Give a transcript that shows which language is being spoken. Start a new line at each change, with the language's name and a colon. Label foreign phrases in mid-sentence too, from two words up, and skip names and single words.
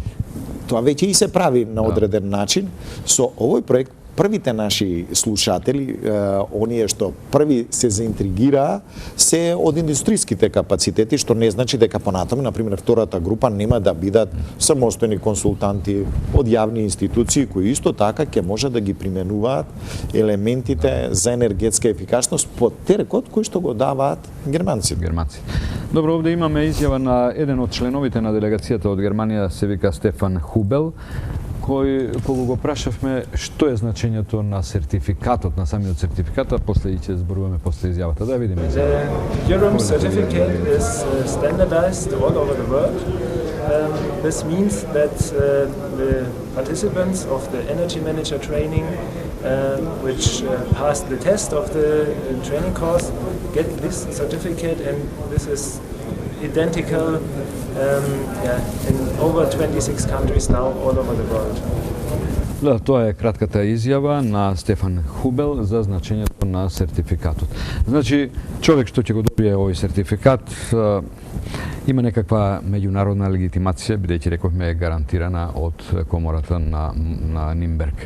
Macedonian: Тоа веќе и се прави на одреден начин. Со овој проект првите наши слушатели, оние што први се заинтригираа, се од индустријските капацитети, што не значи дека понатаму, например, втората група нема да бидат самостојни консултанти од јавни институции кои исто така ќе може да ги применуваат елементите за енергетска ефикасност под теркот кој што го даваат германците. Добро, овде имаме изјава на еден од членовите на делегацијата од Германија, се вика Стефан Хубел, кој, кога го прашавме што е значењето на сертификатот, на самиот сертификат, а после и ќе зборуваме после изјавата. Да видиме.
English: The Eurem certificate is standardized all over the world. This means that the participants of the Energy Manager training, which passed the test of the training course, get this certificate, and this is identical in over 26 countries now all over the world.
Macedonian: Да, тоа е кратката изјава на Стефан Хубел за значењето на сертификатот. Значи, човек што ќе го добие овој сертификат има некаква меѓународна легитимација, бидејќи рековме е гарантирана од комората на Нимберг.